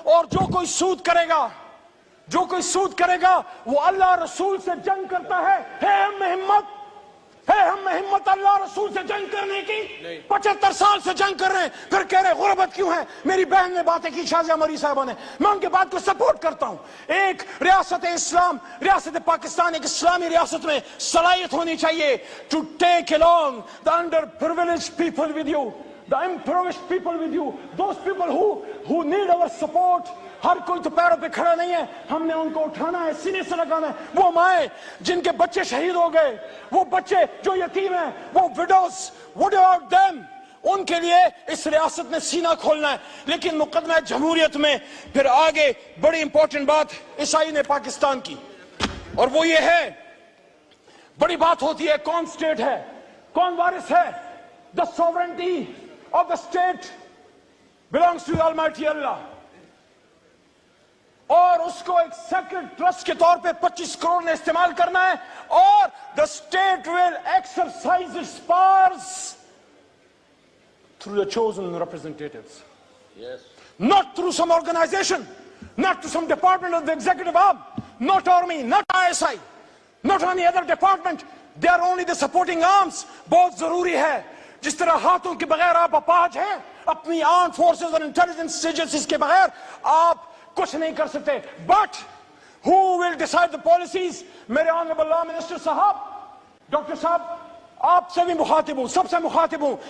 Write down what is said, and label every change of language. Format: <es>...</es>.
<ur>اور جو کوئی سود کرے گا, جو کوئی سود کرے گا وہ اللہ رسول سے جنگ کرتا ہے. ہم میں ہمت ہے, ہم میں ہمت اللہ رسول سے جنگ کرنے کی. 75 سال سے جنگ کر رہے ہیں, پھر کہہ رہے غربت کیوں ہے. میری بہن نے باتیں کی, شازیہ مری صاحبہ نے, میں ان کے بات کو سپورٹ کرتا ہوں. ایک ریاست اسلام, ریاست پاکستان ایک اسلامی ریاست میں صلاحیت ہونی چاہیے</ur> <en>to take along the underprivileged people with you, the impoverished people with you, those people who need our support.</en> <ur>ہر کوئی تو پیروں پہ کھڑا نہیں ہے, ہم نے ان کو اٹھانا ہے, سینے سے لگانا ہے. وہ مائیں جن کے بچے شہید ہو گئے, وہ بچے جو یتیم ہیں, وہ widows,</ur> <en>what about them,</en> <ur>ان کے لیے اس ریاست نے سینہ کھولنا ہے. لیکن مقدمہ جمہوریت میں پھر آگے بڑی امپورٹنٹ بات عیسائی نے پاکستان کی, اور وہ یہ ہے بڑی بات ہوتی ہے کون اسٹیٹ ہے, کون وارث ہے.</ur> <en>The sovereignty of the state belongs to the Almighty Allah.</en> <ur>اور اس کو ایک سیکرڈ ٹرسٹ کے طور پہ 25 کروڑ نے استعمال کرنا ہے, اور</ur> <en>the state will exercise its powers through the chosen representatives. Yes. Not through some organization, not through some department of the executive arm, not army, not ISI, not any other department. They are only the supporting arms.</en> <ur>بہت ضروری ہے. جس طرح ہاتھوں کے بغیر آپ اپاہج ہیں, اپنی آرم فورسز اور انٹیلیجنس ایجنسیز کے بغیر آپ کچھ نہیں کر سکتے.</ur> <en>But who will decide the policies?</en> <ur>میرے آنریبل لا منسٹر صاحب, ڈاکٹر صاحب, آپ سے بھی مخاطب ہوں, سب سے مخاطب ہوں.</ur>